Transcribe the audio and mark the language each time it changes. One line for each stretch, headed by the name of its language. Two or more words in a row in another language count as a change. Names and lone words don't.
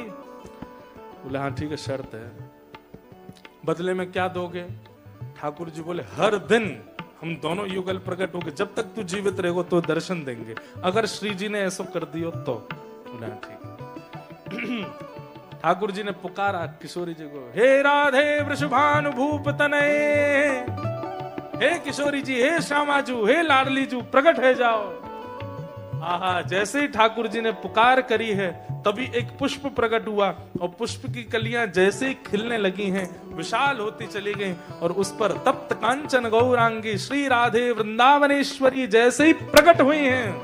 Hindi: बोले हाँ ठीक है, शर्त है। बदले में क्या दोगे? ठाकुर जी बोले हर दिन हम दोनों युगल प्रकट होंगे, जब तक तू जीवित रहेगो तो दर्शन देंगे, अगर श्री जी ने ऐसा कर दियो तो। बोले हाँ ठीक है। ठाकुर जी ने पुकारा किशोरी जी को, हे राधे
Sanskrit: वृषभानुभूप तनये,
Hindi: हे किशोरी जी, हे श्यामाजू, हे लाडली जू, प्रकट है जाओ। आहा, जैसे ही ठाकुर जी ने पुकार करी है, तभी एक पुष्प प्रकट हुआ, और पुष्प की कलियां जैसे ही खिलने लगी हैं, विशाल होती चली गई, और उस पर तप्त कांचन गौरांगी श्री राधे वृंदावनेश्वरी जैसे ही प्रकट हुई हैं।